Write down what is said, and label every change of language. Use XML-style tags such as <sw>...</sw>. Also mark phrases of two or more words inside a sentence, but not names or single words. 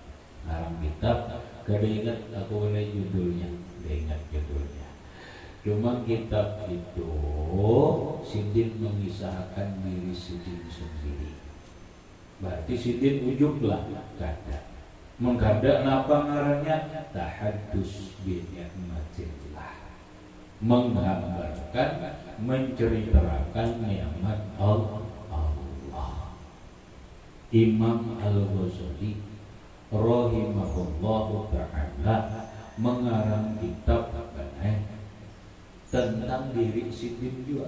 <id>Kada ingat aku boleh judulnya, Cuma kitab itu Sidin mengisahkan diri Sidin sendiri. Berarti Sidin ujublah kada. Mengkada napa ngarannya?</id> <ar>تحدث بنعمة الله.</ar> <id>Menggambarkan, menceritakan nikmat Allah. Imam Al-Ghazali</id> <ar>رحمه الله تعالى</ar> <id>mengarang kitab tentang diri Sidin juga.</id>